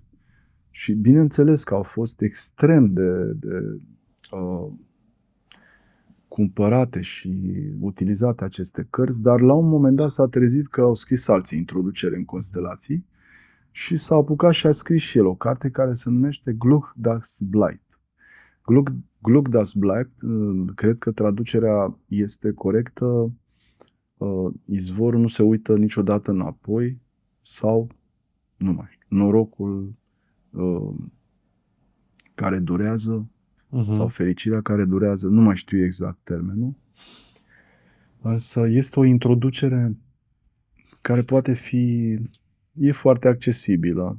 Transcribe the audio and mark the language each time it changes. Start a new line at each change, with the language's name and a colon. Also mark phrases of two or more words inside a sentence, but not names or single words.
Romanian: Și bineînțeles că au fost extrem de cumpărate și utilizate aceste cărți, dar la un moment dat s-a trezit că au scris alții introducere în constelații și s-a apucat și a scris și el o carte care se numește Glück das bleibt. Glück das bleibt, cred că traducerea este corectă, izvorul nu se uită niciodată înapoi sau, nu mai știu, norocul care durează sau fericirea care durează, nu mai știu exact termenul, însă este o introducere care poate fi, e foarte accesibilă.